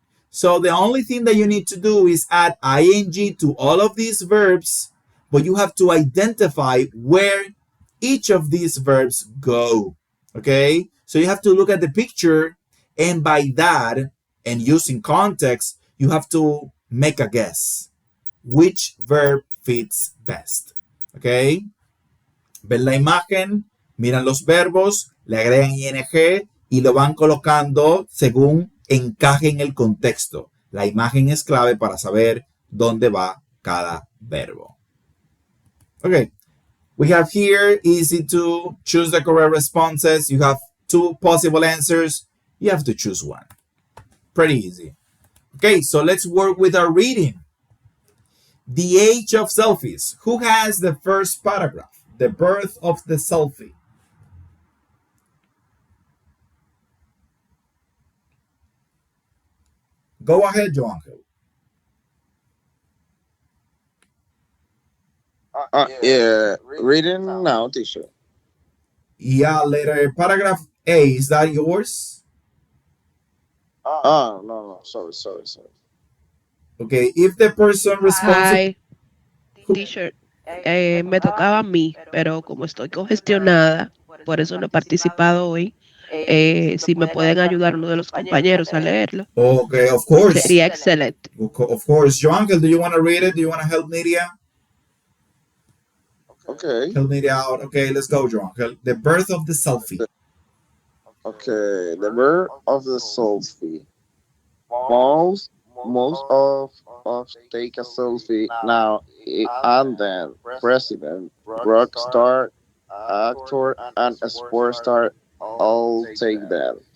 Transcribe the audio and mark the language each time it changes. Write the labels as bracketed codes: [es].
[en] So the only thing that you need to do is add ing to all of these verbs, but you have to identify where each of these verbs go. Okay? So you have to look at the picture, and by that, and using context, you have to make a guess. Which verb fits best? Okay? [es] Ven la imagen, miran los verbos, le agregan ing y lo van colocando según encaje en el contexto. La imagen es clave para saber dónde va cada verbo. [en] Okay, we have here easy to choose the correct responses. You have two possible answers. You have to choose one. Pretty easy. Okay, so let's work with our reading. The age of selfies. Who has the first paragraph? The birth of the selfie. Go ahead, Joan. Yeah, reading now, teacher. Yeah, letter paragraph A. Is that yours? Oh, no, no, sorry, sorry, sorry. Okay, if the person responsible. Hi, teacher. [es] Me tocaba a mí, pero como estoy congestionada, por eso no he participado hoy. Si me pueden ayudar uno de los compañeros a leerlo, [en] Okay, of course. [es] sería excelente. [en] Of course. Joan, do you want to read it? Do you want to help Nidia? Okay. Help Nidia out. Okay, let's go, Joan. The birth of the selfie. Okay, the birth of the selfie. Most most of take a selfie now and then president, rock star, actor, and a sports star all take that.